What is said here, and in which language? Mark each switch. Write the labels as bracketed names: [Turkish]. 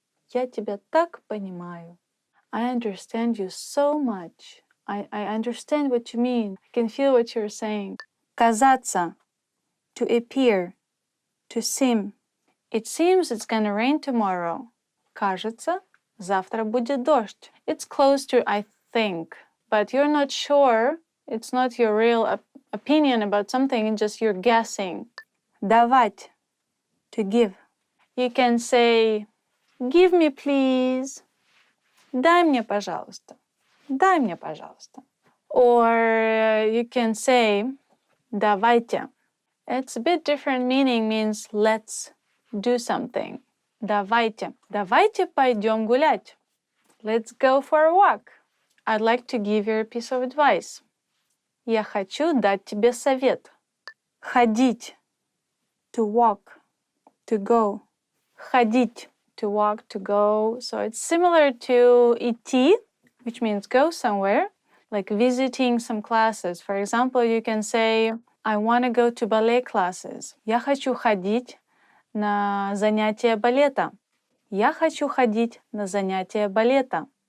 [Russian] Я тебя так понимаю. [English] I understand you so much. I understand what you mean. I can feel what you're saying. Казаться. To appear. To seem. It seems it's gonna rain tomorrow. [Russian] Кажется, завтра будет дождь. [English] It's close to I think, but you're not sure. It's not your real opinion about something, it's just you're guessing. Давать. To give. You can say, give me please. [Russian] Дай мне, пожалуйста. Дай мне, пожалуйста. [English] Or you can say, давайте. It's a bit different meaning, means let's do something. [Russian] Давайте. Давайте пойдем гулять. [English] Let's go for a walk. I'd like to give you a piece of advice. [Russian] Я хочу дать тебе совет. Ходить. [English] To walk. To go. [Russian] Ходить. [English] To walk, to go. So it's similar to идти, which means go somewhere, like visiting some classes. For example, you can say, I want to go to ballet classes. [Russian] Я хочу ходить на занятия балета. Я хочу ходить на занятия балета.